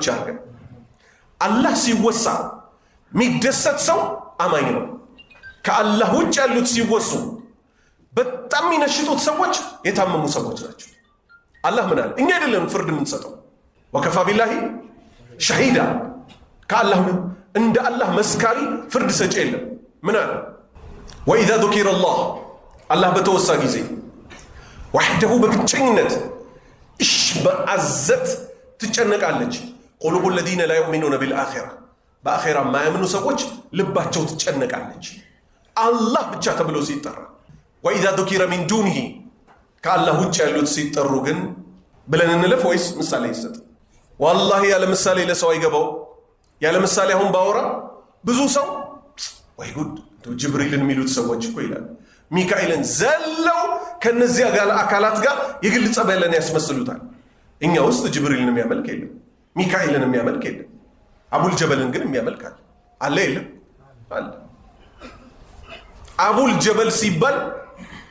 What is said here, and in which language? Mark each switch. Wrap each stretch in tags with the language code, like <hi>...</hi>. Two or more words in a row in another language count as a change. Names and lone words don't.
<am>ያርገን አላህ ሲወሳ የሚደሰት ሰው አማኝ ነው ከአላህ ውጭ ያሉት ሲወሱ በጣም የሚነሽጡት ሰዎች የታመሙ ሰዎች ናቸው አላህ ምን አለ እኛ አይደለም ፍርድ የምንሰጠው</am> <ar>وكفى بالله شهيدا</ar> <am>ከአላህ እንደ አላህ መስካሪ ፍርድ ሰጪ የለም ምን አለ</am> <ar>وإذا ذكر الله</ar> <am>አላህ በተወሳ ጊዜ ወህደሁ በብቸኝነት እሽ በአዘት ትጨነቃለች</am> <ar>قلوب الذين لا يؤمنون بالآخرة</ar> <am>በአኺራ ማያምኑ ሰዎች ልባቸው ትጨነቃለች አላህ ብቻ ተብሎ ሲጠራ</am> <ar>وإذا ذكر من دونه</ar> <am>ከአላህ ውጭ ያሉት ሲጠሩ ግን ብለን እንለፍ ወይስ ምሳሌ ይሰጥ والله ያለ ምሳሌ ለሰው አይገባው ያለ ምሳሌ አሁን ባወራ ብዙ ሰው ወይ ጉድ ጅብሪልን የሚሉት ሰዎች እኮ ይላል ሚካኤልን ዘለው ከነዚያ ጋር አካላት ጋር የግል ጸበለን ያስመስሉታል እኛ ውስጥ ጅብሪልን የሚያመልክ የለም ሚካኤልን የሚያመልክ የለም አቡል ጀበልን ግን የሚያመልክ አለ የለም አለ አቡል ጀበል ሲባል</am>